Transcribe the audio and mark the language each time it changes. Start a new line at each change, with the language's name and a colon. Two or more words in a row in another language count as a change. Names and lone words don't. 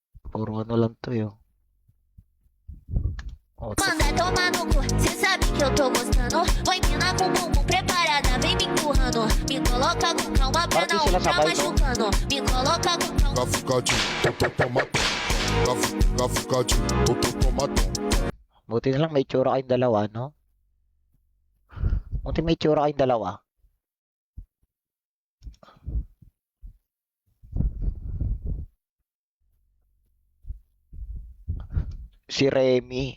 Filipino: Puro ano lang to yun. Oh,
Portuguese: Manda tomar no cu, cê sabe que eu tô gostando. Oi, mina com bumbum preparada, vem me empurrando. Me coloca com calma pra
Filipino: Parang
Portuguese: não
Filipino: sila
Portuguese: ficar
Filipino: sabay, no?
Portuguese: machucando. Me coloca com calma. Gafucadinho, tomatão. Gafucadinho, tomatão.
Filipino: buti na lang may tsura kayong dalawa, no? Buti may tsura kayong dalawa. Si Remy.